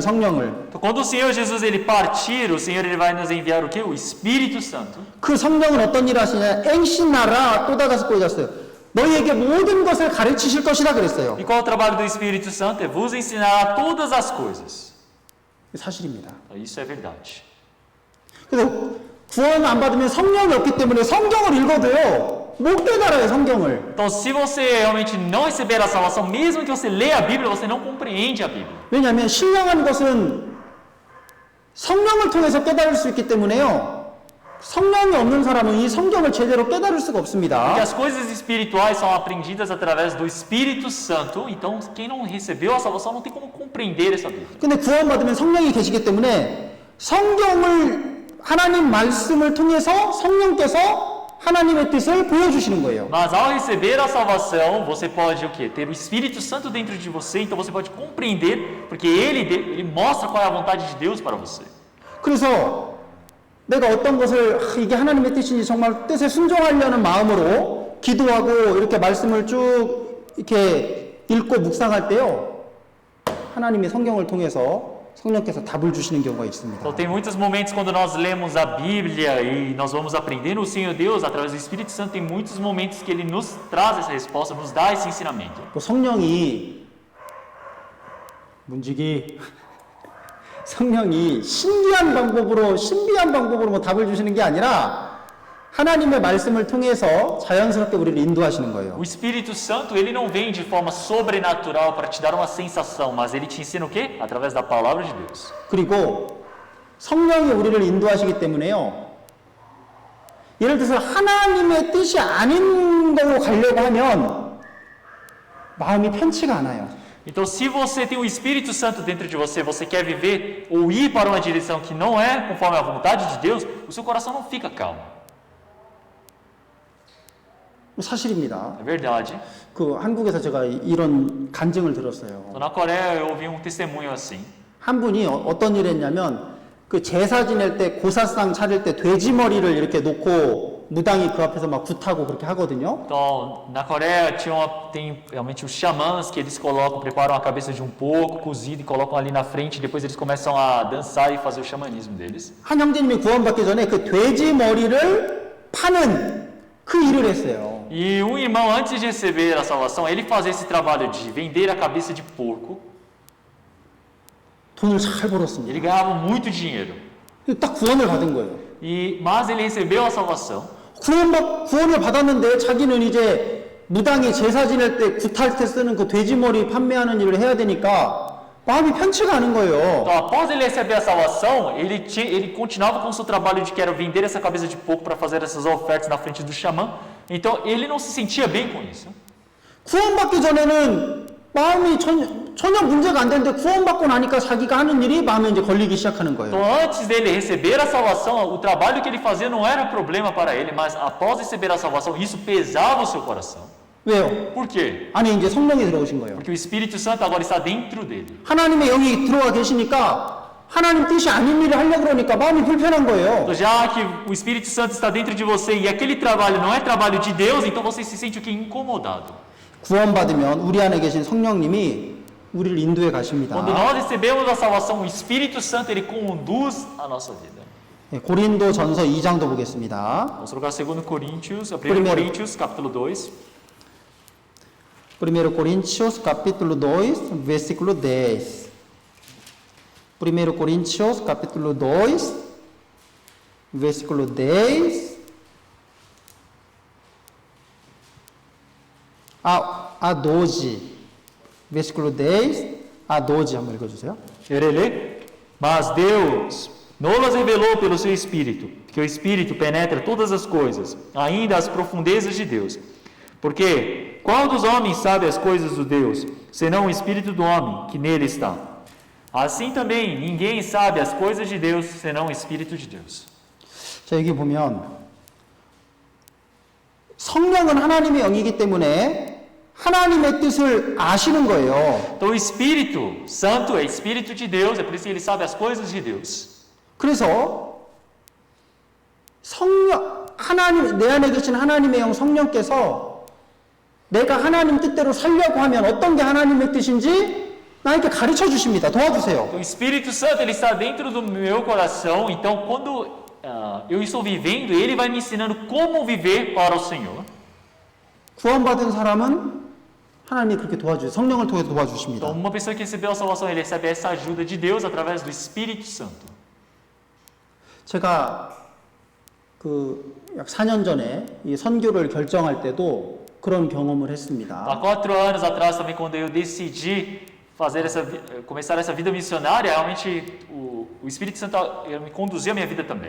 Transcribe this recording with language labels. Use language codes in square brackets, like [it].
[ko] 성령을. [pt] Então, quando o Senhor Jesus ele partir, o Senhor ele vai nos enviar o quê? O Espírito Santo. [ko] 그 성령은 어떤 일을 하시냐? [pt] ensinará todas as coisas. [ko] 너희에게 모든 것을 가르치실 것이라 그랬어요. [pt] E qual é o trabalho do Espírito Santo? É vos ensinar todas as coisas. [ko] 사실입니다. [pt] Isso é verdade. [ko] 그래서 구원 안 받으면 성령이 없기 때문에 성경을 읽어도요, 못 깨달아요, 성경을. [pt] Então, se você realmente não receber a salvação, mesmo que você leia a Bíblia, você não compreende a Bíblia. [ko] 왜냐하면 신령한 것은 성령을 통해서 깨달을 수 있기 때문에요. 성령이 없는 사람은 이 성경을 제대로 깨달을 수가 없습니다. [pt] Porque as coisas espirituais são aprendidas através do Espírito Santo, então quem não recebeu a salvação não tem como compreender essa Bíblia. [ko] 근데 구원받으면 성령이 계시기 때문에 성경을 하나님 말씀을 통해서 성령께서 하나님의 뜻을 보여주시는 거예요. [pt] Mas ao receber a salvação, você pode o quê? Ter o Espírito Santo dentro de você, então você pode compreender, porque ele mostra qual é a vontade de Deus para você. [ko] 그래서 내가 어떤 것을 이게 하나님의 뜻인지 정말 뜻에 순종하려는 마음으로 기도하고 이렇게 말씀을 쭉 이렇게 읽고 묵상할 때요, 하나님의 성경을 통해서 성령께서 답을 주시는 경우가 있습니다. [pt] Então tem muitos momentos quando nós lemos a Bíblia e nós vamos aprendendo o Senhor Deus através do Espírito Santo, tem muitos momentos que Ele nos traz essa resposta, nos dá esse ensinamento. [ko] 그 성령이 문지기 성령이 신비한 방법으로 뭐 답을 주시는 게 아니라 하나님의 말씀을 통해서 자연스럽게 우리를 인도하시는 거예요. [pt] O Espírito Santo, ele não vem de forma sobrenatural para te dar uma sensação, mas ele te ensina o quê? Através da palavra de Deus. [ko] 그리고 성령이 우리를 인도하시기 때문에요, 예를 들어서 하나님의 뜻이 아닌 걸로 가려고 하면 마음이 편치가 않아요. [pt] Então, se você tem o Espírito Santo dentro de você, você quer viver ou ir para uma direção que não é conforme a vontade de Deus, o seu coração não fica calmo. [ko] 사실입니다. [pt] É verdade. [ko] 그 한국에서 제가 이런 간증을 들었어요. [pt] Então, na Coreia eu ouvi um testemunho assim. [ko] 한 분이 어떤 일을 했냐면 그 제사 지낼 때 고사상 차릴 때 돼지 머리를 이렇게 놓고 무당이 그 앞에서 막 굿하고 그렇게 하거든요. [pt] Então, na Coreia tem realmente os xamãs que eles preparam a cabeça de um porco cozido e colocam ali na frente, e depois eles começam a dançar e fazer o xamanismo deles. [ko] 한 형제님이 구원받기 전에 그 돼지 머리를 파는 그 일을 했어요. [pt] E um irmão, antes de receber a salvação, ele fazia esse trabalho de vender a cabeça de porco. [ko] 돈을 잘 벌었습니다. [pt] Ele ganhava muito dinheiro. [ko] 딱 구원을 받은 거예요. [pt] Mas ele recebeu a salvação. [ko] 구원을 받았는데 자기는 이제 무당이 제사 지낼 때 굿할 때 쓰는 그 돼지 머리 판매하는 일을 해야 되니까 마음이 편치가 않은 거예요. [pt] Então, após ele receber a salvação, ele continuava com o seu trabalho de que era vender essa cabeça de porco para fazer essas ofertas na frente do xamã. Então, ele não se sentia bem com isso. [ko] 구원받기 전에는 마음이 전혀 문제가 안 되는데 구원받고 나니까 자기가 하는 일이 마음에 이제 걸리기 시작하는 거예요. [pt] Então, antes dele receber a salvação, o trabalho que ele fazia não era problema para ele, mas após receber a salvação, isso pesava o seu coração. [ko] 왜요? [pt] Por quê? [ko] 안에 이제 성령이 들어오신 거예요. [pt] Porque o Espírito Santo agora está dentro dele. [ko] 하나님의 영이 들어와 계시니까 하나님 뜻이 아닌 일을 하려고 그러니까 마음이 불편한 거예요. [pt] Então, já que o Espírito Santo está dentro de você e aquele trabalho não é trabalho de Deus, então você se sente o que? Incomodado. [ko] 구원받으면 우리 안에 계신 성령님이 우리를 인도해 가십니다. [pt] Quando nós recebemos a salvação, o Espírito Santo ele conduz a nossa vida. [ko] 고린도전서 2장도 보겠습니다. [pt] Vamos trocar 2 Coríntios, 1 Primeiro. Coríntios, capítulo 2. 1 Coríntios capítulo 2, versículo 10. 1 Coríntios capítulo 2, versículo 10 a 12. Versículo 10 a 12 [ko] 한번 읽어주세요. [pt] Ele, mas Deus nos revelou pelo seu Espírito, porque o Espírito penetra todas as coisas, ainda as profundezas de Deus. Porque qual dos homens sabe as coisas do Deus, senão o Espírito do homem que nele está? Assim também ninguém sabe as coisas de Deus, senão o Espírito de Deus. [ko] 자, 여기 보면 성령은 하나님의 영이기 때문에 하나님의 뜻을 아시는 거예요. [pt] Então o Espírito Santo é Espírito de Deus, é por isso que ele sabe as coisas de Deus. [ko] 그래서 하나님, 내 안에 계신 하나님의 영 성령께서 내가 하나님 뜻대로 살려고 하면 어떤 게 하나님의 뜻인지 나에게 가르쳐 주십니다. 도와주세요. [pt] Então, o Espírito Santo ele está dentro do meu coração, então quando eu estou vivendo, ele vai me ensinando como viver para o Senhor. [ko] 구원받은 사람은 하나님이 그렇게 도와주세요. 성령을 통해서 도와주십니다. [pt] Então, uma pessoa que recebeu a salvação, ele recebe essa ajuda de Deus através do Espírito Santo. [ko] 제가 약 4년 전에 이 선교를 결정할 때도 그런 경험을 했습니다. [pt] Há 4 anos atrás também, quando eu decidi começar essa vida missionária, realmente o o Espírito Santo me conduziu a minha vida também.